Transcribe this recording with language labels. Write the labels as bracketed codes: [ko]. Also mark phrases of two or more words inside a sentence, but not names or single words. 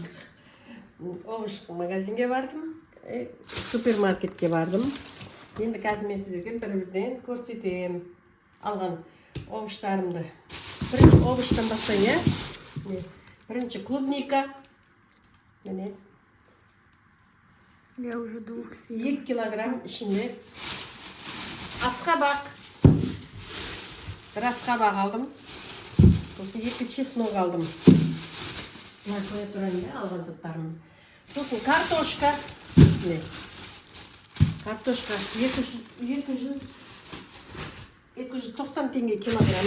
[kk] Овощ магазинге бардым, супермаркетке бардым. Енді қазір мен сіздерге бір-бірден көрсетем алған овощтарымды. Бірінші овощтан бастайын, бірінші клубника. Міне. [ru] Я уже двух съела. [kk] 2 килограмм ішінде асқабақ. Бір асқабақ алдым. Сосын 2 чеснок алдым. Бұлар қоя тұрайын, алған заттарым. Сосын картошка. Картошка 290 теңге килограммы.